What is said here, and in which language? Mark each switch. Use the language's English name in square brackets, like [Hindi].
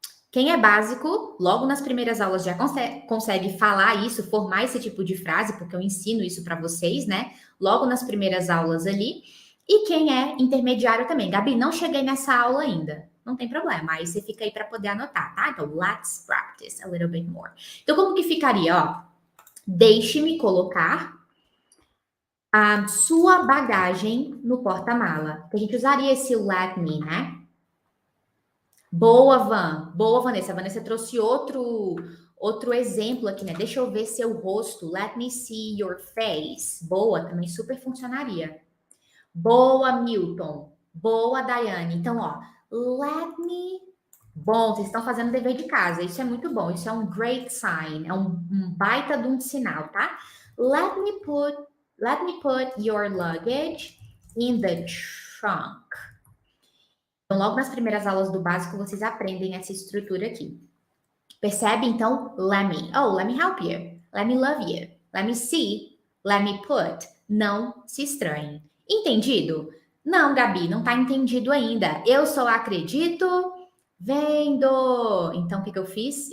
[Portuguese] Quem é básico, logo nas primeiras aulas já consegue falar isso, formar esse tipo de frase, porque eu ensino isso para vocês, né? Logo nas primeiras aulas ali. E quem é intermediário também. Gabi, não cheguei nessa aula ainda. Não tem problema, aí você fica aí para poder anotar, tá? Então, [English] let's practice a little bit more. [Portuguese] Então, como que ficaria, ó? Deixe-me colocar a sua bagagem no porta-mala. A gente usaria esse let me, né? Boa, Van. Boa, Vanessa. A Vanessa trouxe outro exemplo aqui, né? Deixa eu ver seu rosto. [English] Let me see your face. [Portuguese] Boa, também super funcionaria. Boa, Milton. Boa, Daiane. Então, ó, let me... Bom, vocês estão fazendo dever de casa. Isso é muito bom. Isso é um [English] great sign. [Portuguese] É um baita de um sinal, tá? [English] Let me put your luggage in the trunk. [Portuguese] Então, logo nas primeiras aulas do básico, vocês aprendem essa estrutura aqui. Percebe? Então, [English] let me. Oh, let me help you. Let me love you. Let me see. Let me put. [Portuguese] Não se estranhe. Entendido? Não, Gabi, não tá entendido ainda. Eu só acredito vendo. Então, o que eu fiz?